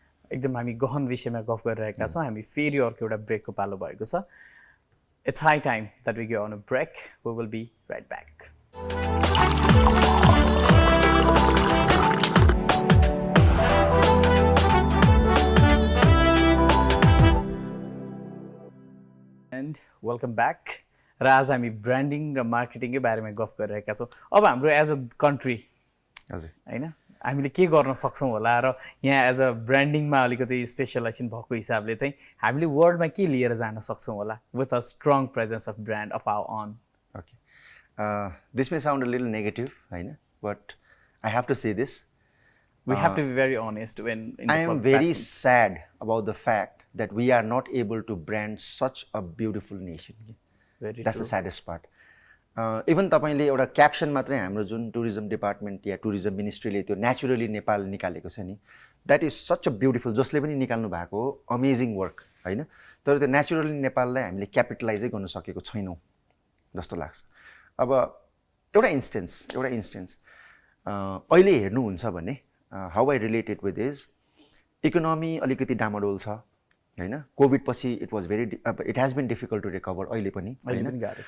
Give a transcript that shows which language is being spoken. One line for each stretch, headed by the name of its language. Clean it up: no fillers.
Nepali: एकदम हामी गहन विषयमा गफ गरिरहेका छौँ हामी फेरि अर्को एउटा ब्रेकको पालो भएको छ
English: it's high time that we go on a break we will be right back and welcome back
Nepali: र आज हामी ब्रान्डिङ र मार्केटिङकै बारेमा गफ गरिरहेका छौँ अब हाम्रो एज अ कन्ट्री हजुर होइन हामीले के गर्न सक्छौँ होला र यहाँ एज अ ब्रान्डिङमा अलिकति स्पेसलाइजेसन भएको हिसाबले चाहिँ हामीले वर्ल्डमा के लिएर जान सक्छौँ होला
English: With a strong presence of brand of our own okay this may sound a little negative होइन but I have to say this we have to be very honest when I am very sad about the fact that we are not able to brand such a beautiful nation. That's the saddest part.
Nepali: Even तपाईले एउटा caption मात्रै हाम्रो जुन tourism department या tourism मिनिस्ट्रीले त्यो naturally Nepal निकालेको छ नि
English: that is such a beautiful
Nepali: जसले पनि निकाल्नु भएको अमेजिङ वर्क होइन तर त्यो नेचुरली नेपाललाई हामीले क्यापिटलाइजै गर्न सकेको छैनौँ जस्तो लाग्छ अब एउटा इन्स्टेन्स अहिले हेर्नुहुन्छ भने
English: how I related with is economy
Nepali: अलिकति डामाडोल छ होइन कोभिड पछि
English: it has been difficult to recover
Nepali: अहिले पनि होइन